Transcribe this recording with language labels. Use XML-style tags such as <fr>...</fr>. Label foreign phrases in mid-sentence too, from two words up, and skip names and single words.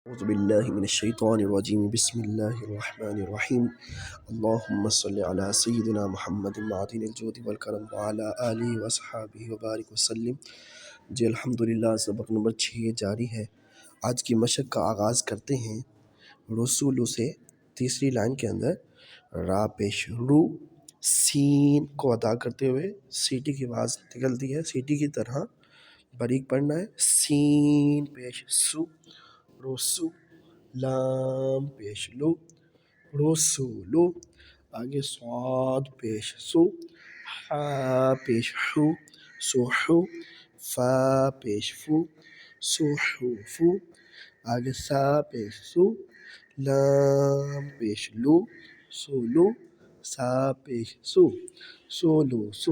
<ar>أعوذ بالله من الشيطان الرجيم بسم الله الرحمن الرحيم اللهم صل على سيدنا محمد معدن الجود والکرم وعلى آلہ وصحابہ وبارک وسلم۔</ar> <ur>جی الحمدللہ، سبق نمبر 6 جاری ہے۔ آج کی مشق کا آغاز کرتے ہیں رسولو سے۔ تیسری لائن کے اندر را پیش رو سین کو ادا کرتے ہوئے سیٹی کی آواز نکلتی ہے، سیٹی کی طرح باریک پڑھنا ہے۔ سین پیش سو رسو، لام پیش لو رسولو، آگے صاد پیش سو، حا پیش حو سوحو، فا پیش فو سوحوفو، آگے سا پیش سو، لام پیش لو سولو، سا پیش سو سولو سو۔</ur>